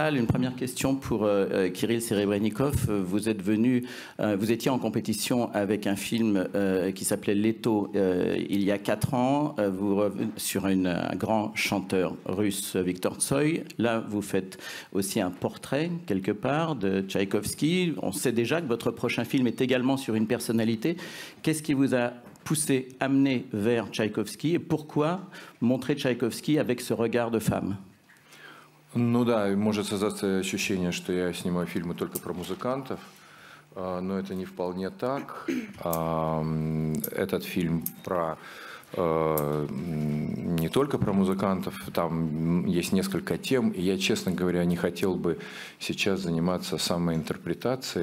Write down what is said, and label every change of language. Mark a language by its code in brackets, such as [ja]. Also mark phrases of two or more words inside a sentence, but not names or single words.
[fr] Une première question pour Kirill Serebrennikov. Vous êtes venu, vous étiez en compétition avec un film qui s'appelait Leto il y a 4 ans, sur un grand chanteur russe, Viktor Tsoi. Là, vous faites aussi un portrait, quelque part, de Tchaïkovski. On sait déjà que votre prochain film est également sur une personnalité. Qu'est-ce qui vous a poussé, amené vers Tchaïkovski, et pourquoi montrer Тчайковский avec ce regard de femme? [ru] Ну да, может создаться ощущение, что я снимаю фильмы только про музыкантов, но это не вполне так. Этот фильм про не только про музыкантов, там есть несколько тем, и я, честно говоря, не хотел бы сейчас заниматься самоинтерпретацией.